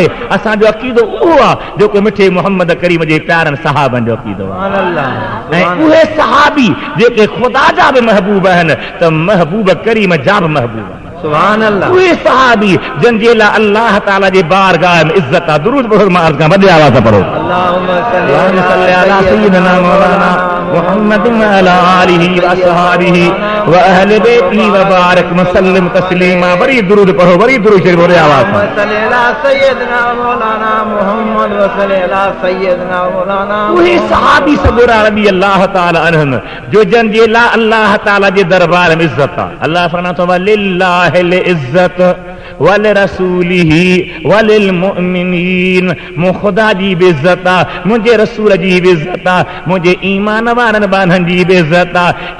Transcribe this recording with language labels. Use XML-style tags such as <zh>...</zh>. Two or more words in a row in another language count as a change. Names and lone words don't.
<sd>असांजो अक़ीदो उहो आहे जेको मिठे मोहम्मद करीम जे प्यारनि सहाबनि जो अक़ीदो आहे।</sd> <ar>سبحان الله.</ar> <sd>ऐं उहे सहाबी जेके ख़ुदा जा बि महबूब आहिनि त महबूब करीम जा बि महबूब आहिनि।</sd> <ar>سبحان الله.</ar> <sd>उहे सहाबी जंहिंजे लाइ</sd> <ar>الله تعالى</ar> <sd>जे बारगाह में इज़त आहे। दुरूद पढ़ो, मां अर्ज़ खां वॾे आवाज़ सां पढ़ो।</sd> <ar>अल्लाहुम्मा صل على سيدنا مولانا محمد وعلى آله وأصحابه وأهل بيته وبارك وسلم تسليما.</ar> <sd>वरी दुरूद पढ़ो, वरी दुरूद शरीफ वॾे आवाज़ सां।</sd> <ar>صل على سيدنا مولانا محمد وصل على سيدنا مولانا.</ar> <sd>उहे सहाबी सगुरा</sd> <ar>رضي الله تعالى عنهم</ar> <sd>जो जंहिंजे लाइ</sd> <ar>الله تعالى</ar> <sd>जे दरबार में इज़त आहे। अल्लाह फरमाए थो</sd> <ar>لله عزة ولرسوله وللمؤمنين,</ar> <sd>मूं ख़ुदा जी बि इज़त आहे, मुंहिंजे रसूल जी बि इज़त आहे, मुंहिंजे ईमान वारनि बाननि जी बि इज़त आहे।</sd>